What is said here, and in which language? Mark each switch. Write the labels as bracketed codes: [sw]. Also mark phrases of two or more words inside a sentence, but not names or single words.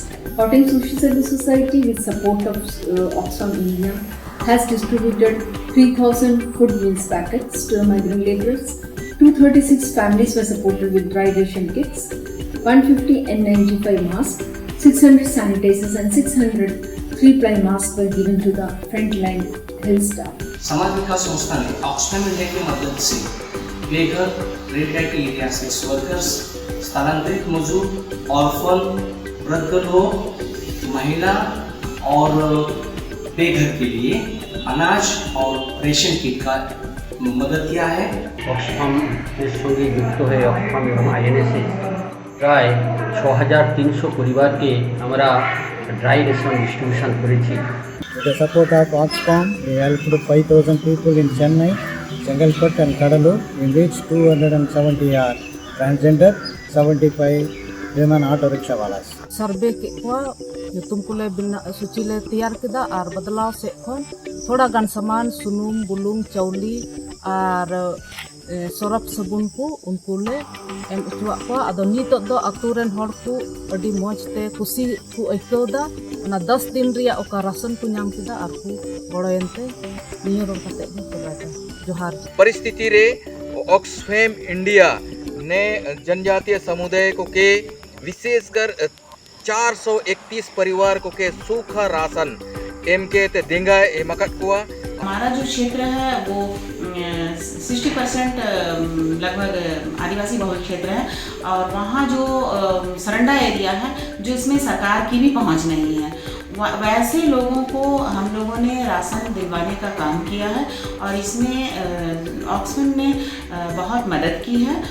[en] Hotel Social Service Society with support of Oxfam India has distributed 3,000 food meals packets to migrant laborers. 236 families were supported with dry ration kits. 150 N95 masks, 600 sanitizers and 600 3-ply masks were given to the frontline health staff. [hi] समाज विकास संस्था ने ऑक्सफैम इंडिया की मदद से बेघर [en] red light area [hi] से वर्कर्स स्थानांतरित मजदूर, ऑर्फन, वृद्ध लोग, महिला और बेघर के लिए अनाज और रेशन किट का मदद किया है। [bn] অক্সফাম এর সঙ্গে যুক্ত হয়ে অক্সফাম এবং আইএনএসএ প্রায় ৬৩০০ পরিবারকে আমরা [en] dry ration distribution [bn] করেছি। [en] With the support of Oxfam, we helped 5,000 people in Chennai, Chengalpet and Kadalur. We reached 270 are transgender, 75 women auto rickshaw walas. [sat] सर्वे के nyutum ko le bina suci le tiyar keda ar badlaw se khon thoda gan saman sunum bulung chauli ar sorap sabun ko unku le em utua ko ado nitok do aturen hor ko adi moj te kusi ku aikau da ona 10 din riya oka rasan ku nyam keda ar ku goroyente niyo ron kate bi kebata johar [hi] परिस्थिति रे ऑक्सफैम इंडिया ने जनजातीय समुदाय को के विशेषकर 431 परिवार को के सूखा राशन [sat] एम के ते देंगा मकट कुआ। [hi] हमारा जो क्षेत्र है वो 60% लगभग आदिवासी बहुल क्षेत्र है और वहाँ जो सरंडा एरिया है जो इसमें सरकार की भी पहुँच नहीं है, वैसे लोगों को हम लोगों ने राशन दिलवाने का काम किया है और इसमें ऑक्सफैम ने बहुत मदद की है।